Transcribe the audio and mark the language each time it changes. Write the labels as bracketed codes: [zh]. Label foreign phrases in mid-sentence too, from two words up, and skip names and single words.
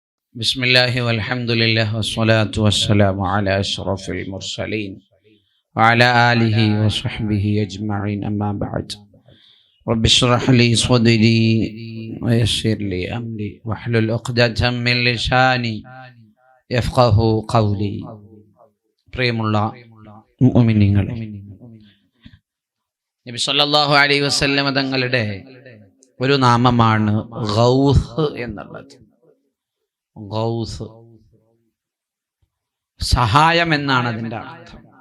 [ar] بسم الله والحمد لله والصلاة والسلام على أشرف المرسلين وعلى آله وصحبه أجمعين أما بعد رب اشرح لي صدري ويسر لي أمري واحلل عقدة من لساني يفقه قولي [ml] പ്രിയമുള്ള മുഅ്മിനീങ്ങളെ, നബി [ar] صلى الله عليه وسلم [ml] തങ്ങളുടെ ഒരു നാമമാണ് ഗൗസ് എന്നുള്ളത്. ഗൗസ് സഹായം എന്നാണ് അതിൻ്റെ അർത്ഥം.